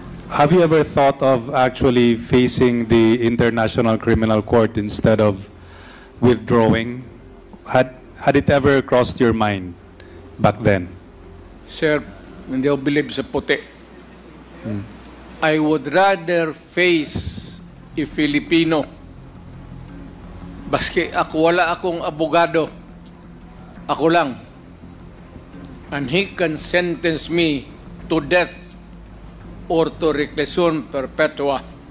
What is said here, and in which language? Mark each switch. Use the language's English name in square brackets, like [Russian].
[English] Have you ever thought of actually facing the International Criminal Court instead of withdrawing? Had it ever crossed your mind back then? [Filipino] Sir, hindi ako believe sa puti. [English] I would rather face a Filipino. [Filipino] Baski ako, wala akong abogado. Ako lang. [English] And he can sentence me to death or to reclusion perpetua.